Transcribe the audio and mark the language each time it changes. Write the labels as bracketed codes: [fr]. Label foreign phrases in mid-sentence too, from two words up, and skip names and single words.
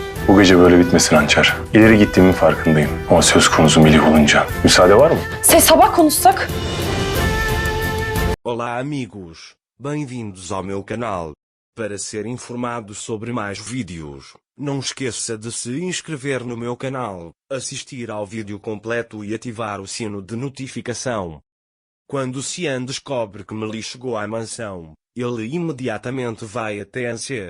[tr] Bu gece böyle bitmesin Hançer. İleri gittiğimin farkındayım. Ama söz konusu Melih olunca. Müsaade var mı? Sabah konuşsak. [pt] Olá amigos, bem-vindos ao meu canal. Para ser informado sobre mais vídeos, não esqueça de se inscrever no meu canal, assistir ao vídeo completo e ativar o sino de notificação. Quando Cian descobre que Melih chegou à mansão, ele imediatamente vai até Anser.